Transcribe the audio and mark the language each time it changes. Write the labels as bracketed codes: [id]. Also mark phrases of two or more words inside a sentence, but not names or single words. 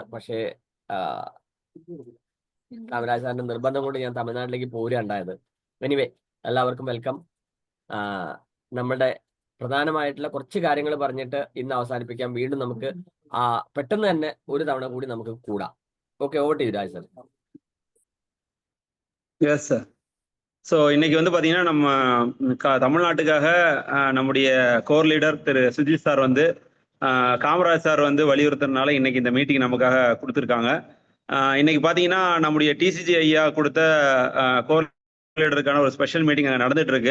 [ml] പക്ഷേ കാമരാജ് സാറിന്റെ നിർബന്ധം കൊണ്ട് ഞാൻ തമിഴ്നാട്ടിലേക്ക് പോരുകയുണ്ടായത്. എനിവേ, എല്ലാവർക്കും വെൽക്കം. നമ്മുടെ പ്രധാനമായിട്ടുള്ള കുറച്ച് കാര്യങ്ങൾ പറഞ്ഞിട്ട് ഇന്ന് അവസാനിപ്പിക്കാം. വീണ്ടും നമുക്ക് പെട്ടെന്ന് തന്നെ ഒരു തവണ കൂടി നമുക്ക് കൂടാം. [en] okay, over to you Raj sir. yes sir. [ta] ஸோ இன்னைக்கு வந்து பார்த்தீங்கன்னா நம்ம தமிழ்நாட்டுக்காக நம்முடைய [en] core leader [ta] திரு சுஜித் சார் வந்து காமராஜ் சார் வந்து வலியுறுத்துறதுனால இன்னைக்கு இந்த மீட்டிங் நமக்காக கொடுத்துருக்காங்க. இன்னைக்கு பார்த்தீங்கன்னா நம்முடைய TCG ஐயா கொடுத்த [en] core leader-ukkaana [ta] ஒரு [en] special meeting [ta] அங்கே நடந்துட்டு இருக்கு.